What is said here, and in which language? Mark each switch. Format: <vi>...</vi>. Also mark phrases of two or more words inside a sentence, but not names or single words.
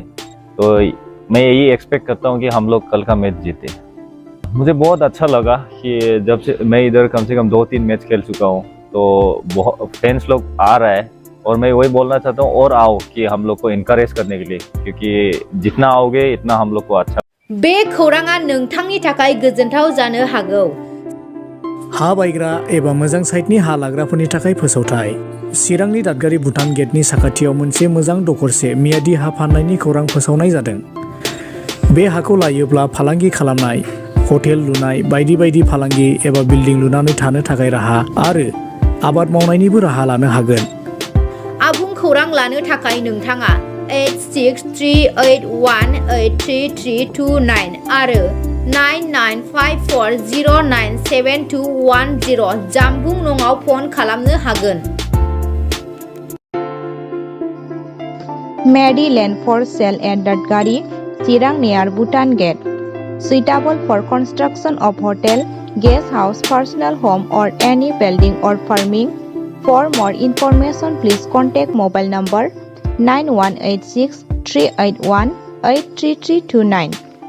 <hi>तो मैं यही एक्सपेक्ट करता हूँ कि हम लोग कल का मैच जीते। मुझे बहुत अच्छा लगा कि जब से मैं इधर कम से कम 2-3 मैच खेल चुका हूँ, तो बहुत फैंस लोग आ रहा है। और मैं वही बोलना चाहता हूँ, और आओ कि हम लोग को इनकरेज करने के लिए, क्योंकि जितना आओगे इतना हम लोग को अच्छा।</hi> <brx>बे खौराङा नोंथांनि थाखाय गोजोनथाव जानो हागौ। हा बायग्रा एबा मोजां साइटनि हा लाग्राफोरनि थाखाय फोसावथाय। चिरांनि दादगारि भुटान गेटनि साखाथियाव मोनसे मोजां दखरसे मियादि हा फाननायनि खौरां फोसावनाय जादों। बे हाखौ लायोब्ला फालांगि खालामनाय, हटेल लुनाय, बायदि बायदि फालांगि एबा बिल्डिं लुनानै थानो थाखाय राहा आरो आबाद मावनायनिबो राहा लानो हागोन। आबुं खौरां लानो थाखाय नोंथाङा 8638183329 आरो 9954097210 जानबुं नङाव फन खालामनो हागोन।</brx> <en>Mady land for sale at Dadgari, Chirang near Bhutan Gate. Suitable for construction of hotel, guest house, personal home or any building or farming. For more information, please contact mobile number 9186 381 83329.</en>